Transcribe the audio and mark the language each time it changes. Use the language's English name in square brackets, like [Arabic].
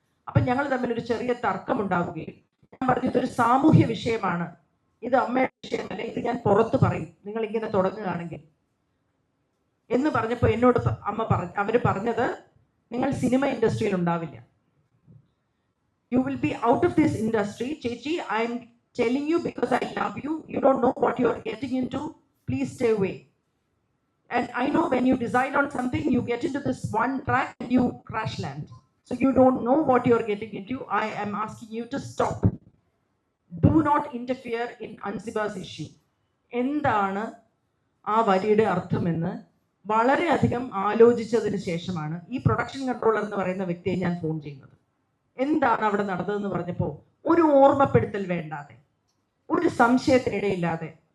[Malayalam] അപ്പൊ ഞങ്ങൾ തമ്മിൽ ഒരു ചെറിയ തർക്കം ഉണ്ടാവുകയും ഞാൻ പറഞ്ഞു, ഇതൊരു സാമൂഹ്യ വിഷയമാണ്, ഇത് അമ്മയുടെ വിഷയമല്ല, ഇത് ഞാൻ പുറത്ത് പറയും നിങ്ങൾ ഇങ്ങനെ തുടങ്ങുകയാണെങ്കിൽ എന്ന് പറഞ്ഞപ്പോൾ എന്നോട് അവർ പറഞ്ഞത് നിങ്ങൾ സിനിമ ഇൻഡസ്ട്രിയിൽ ഉണ്ടാവില്ല, [English] You will be out of this industry. ചേച്ചി, I'm telling you because I love you. You don't know what you are getting into. Please stay away. And I know when you decide on something, you get into this one track and you crash land. So you don't know what you are getting into. I am asking you to stop. Do not interfere in Ansiba's issue. [Malayalam] എന്താണ് ആ വരിയുടെ അർത്ഥമെന്ന് വളരെയധികം ആലോചിച്ചതിന് ശേഷമാണ് ഈ production controller എന്ന് പറയുന്ന വ്യക്തിയെ ഞാൻ ഫോൺ ചെയ്യുന്നത്. എന്താണ് അവിടെ നടന്നതെന്ന് പറഞ്ഞപ്പോൾ ഒരു ഓർമ്മപ്പെടുത്തൽ വേണ്ടാതെ, ഒരു സംശയത്തിനിടയില്ലാതെ